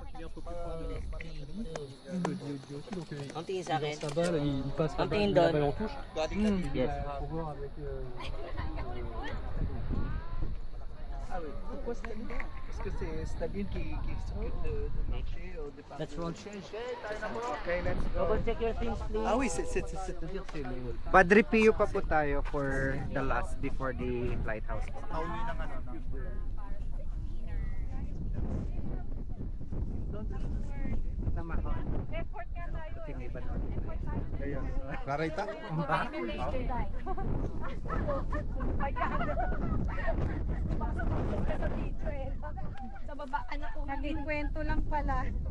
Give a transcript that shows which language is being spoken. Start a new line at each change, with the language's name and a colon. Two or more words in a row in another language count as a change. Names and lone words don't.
Filipino: Ang tingin sa akin.
French: Sa balle, il passe
Filipino: Ang
French: la
Filipino: tingin
French: balle, la
Filipino: doon.
French: balle en touche.
English: Yes.
French: Faut voir avec. Pourquoi Staline? Parce que c'est Staline qui s'occupe de marché au départ.
English: Let's roll. Okay, let's go. Double check your things, please.
French: Ah oui, c'est-à-dire c'est le...
Filipino: Padre Pio pa po tayo
English: for the last before the lighthouse.
Filipino: Pauwi ng ano, ng... Tama ko. Tingin ba doon? Clarita? Sa baba, ano po, nagkikwento lang pala.